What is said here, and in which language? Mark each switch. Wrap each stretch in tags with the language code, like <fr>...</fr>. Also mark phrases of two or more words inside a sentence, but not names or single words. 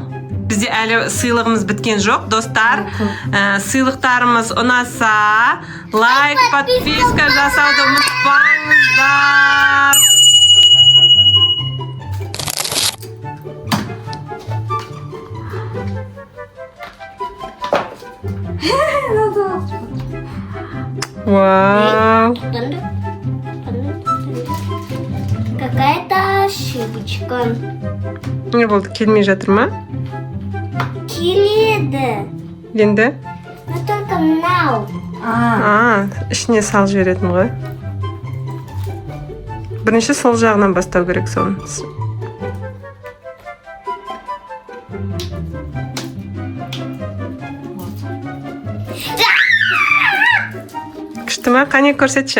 <kk>Бізде әлі сыйлығымыз біткен жоқ, достар. Сыйлықтарымыз ұнаса, лайк, подписка жасауды ұмытпаңыздар. Вау.</kk> <ru>Какая-то ошибочка.</ru> <kk>Не болды, келмей жатыр ма? Келеді. Енді?</kk> <ru>Но только мынау.</ru> <kk>Ішіне салып жіберетін ғой. Бірінші сол жағынан бастау керек соны. Күшті ма? Қане көрсетші.</kk>